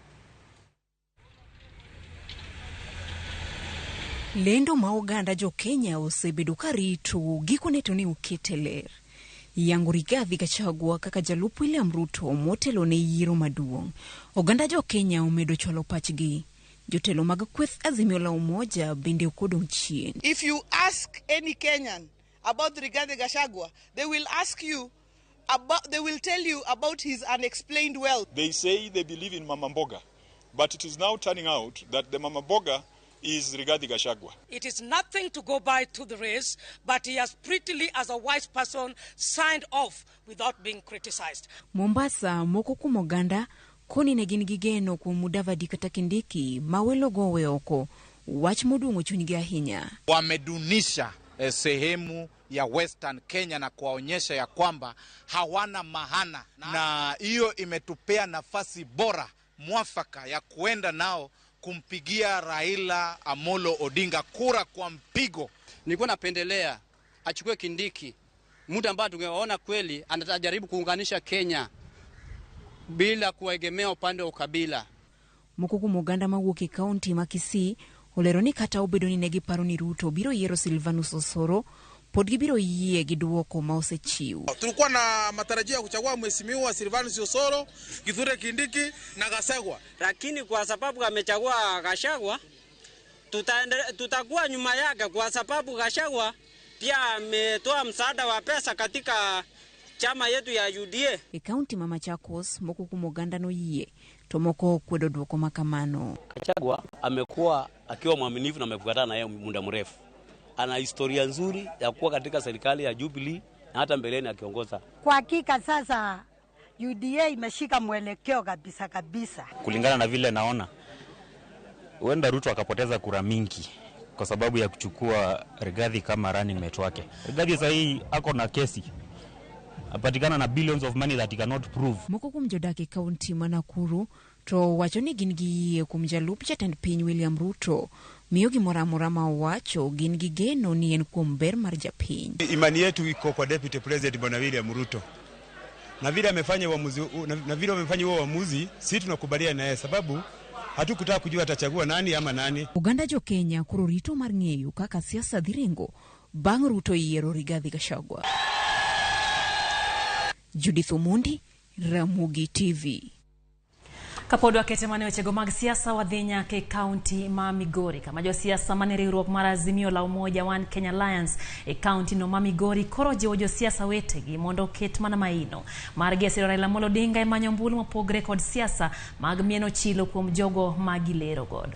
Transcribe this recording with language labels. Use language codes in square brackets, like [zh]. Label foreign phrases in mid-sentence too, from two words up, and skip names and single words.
[luo] Lendo ma oganda jo Kenya osebedo ka rito gikone to ne okete ler. Yango Rigathi Gachagua kaka jalup William Ruto motelo ne yiero maduong'. Oganda jo Kenya omedo cholo pachgi. Jotelo mag kweth Azimio la Umoja bende okodong' chien. [en] If you ask any Kenyan about Rigathi Gachagua, they will tell you about his unexplained wealth. They say they believe in Mama Mboga, but it is now turning out that the Mama Mboga is Rigathi Gachagua. It is nothing to go by to the race, but he has prettily, as a wise person, signed off without being criticized. [luo] Mombasa, moko kuom oganda koni ne gin gigeno kuom Mudavadi kata Kindiki mawelo gowe oko, wach moduong'o chunygi ahinya. [sw] Wamedunisha sehemu ya Western Kenya na kuwaonyesha ya kwamba hawana mahana, na hiyo imetupea nafasi bora mwafaka ya kuenda nao kumpigia Raila Amolo Odinga kura kwa mpigo. Nilikuwa napendelea achukue Kindiki, mtu ambaye tungeona kweli anajaribu kuunganisha Kenya bila kuegemea upande wa ukabila. [luo] Moko muganda mawuok e kaunti ma Kisii olero ni kata obedo ni negi paro ni Ruto biro yiero Silvanus Osoro, pod gibiro yie gi duoko ma osechiw. [sw] Tulikuwa na matarajio ya kuchagua mheshimiwa Silvanus Osoro, Kithure Kindiki na Gachagua. Lakini kwa sababu amechagua Gachagua, tutakuwa nyuma yake kwa sababu Gachagua pia ametoa msaada wa pesa katika chama yetu ya UDA. [luo] E kaunti ma Machakos moko kuom oganda noyie to moko kwedo dwoko makamano. [sw] Gachagua amekuwa akiwa mwaminifu na amekutana na yeye muda mrefu. Ana historia nzuri ya kuwa katika serikali ya Jubilee na hata mbeleni akiongoza. Kwa hakika sasa UDA imeshika mwelekeo kabisa. Kulingana na vile naona, huenda Ruto akapoteza kura mingi kwa sababu ya kuchukua Rigathi kama [en] running mate [sw] wake. Rigathi sasa hii ako na kesi. Apatikana na [en] billions of money that he cannot prove. [luo] Moko kuom jodak e kaunti ma Nakuru to wacho ni gin gi kuom jalup jatend piny William Ruto. Miyo gimoro amora ma wacho gin gi geno ni en kuom ber mar japiny. [sw] Imani yetu iko kwa [en] Deputy President [sw] Bwana William Ruto. Na vile amefanya uamuzi, sisi tunakubaliana naye sababu hatukutaka kujua atachagua nani ama nani. [luo] Uganda jo Kenya koro rito mar ng'eyo kaka siasa dhi ringo bang' Ruto yiero Rigathi Gachagua. Judith Omondi, Ramogi TV. Kapod wakete mane wechego mag siasa wadhi nyaka e kaunti ma Migori kama jo siasa mane riwruok mar Azimio la Umoja One Kenya Alliance e kaunti no ma Migori koro jiwo jo siasa wetegi mondo ket mana maino mar gesero Raila Amolo Odinga e manyo ombulu mopogre kod siasa mag mieno chilo kuom jogo magilero godo.